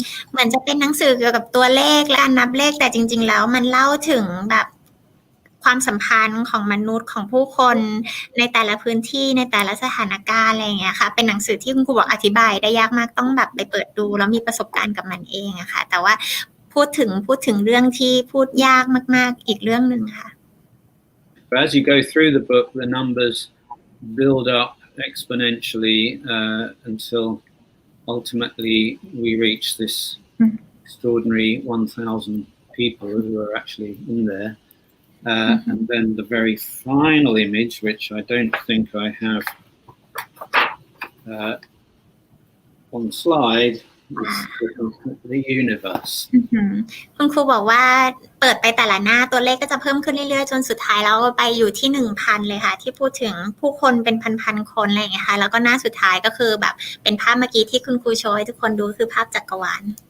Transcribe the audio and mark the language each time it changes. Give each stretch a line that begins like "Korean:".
Thai: เหมือนจะเป็นหนังสือเกี่ยวกับตัวเลขและการนับเลขแต่จริงๆแล้วมันเล่าถึงแบบความสัมพันธ์ของมนุษย์ของผู้คนในแต่ละพื้นที่ในแต่ละสถานการณ์อะไรอย่างเงี้ยค่ะเป็นหนังสือที่คุณครูบอกอธิบายได้ยากมากต้องแบบไปเปิดดูแล้วมีประสบการณ์กับมันเองอะค่ะแต่ว่าพูดถึงเรื่องที่พูดยากมากๆอีกเรื่องนึงค่ะ
English: But as you go through the book, the numbers build up exponentially until ultimately we reach this extraordinary 1,000 people who are actually in there. And then the very final image, which I don't think I have on the slide, is the universe.
Thai: คุณครูบอกว่าเปิดไปแต่ละหน้าตัวเลขก็จะเพิ่มขึ้นเรื่อยๆจนสุดท้ายแล้วไปอยู่ที่ 1,000 เลยค่ะที่พูดถึงผู้คนเป็นพันๆคนอะไรอย่างเงี้ยค่ะแล้วก็หน้าสุดท้ายก็คือแบบเป็นภาพเมื่อกี้ที่คุณครูโชว์ให้ทุกคนดูคือภาพจักรวาล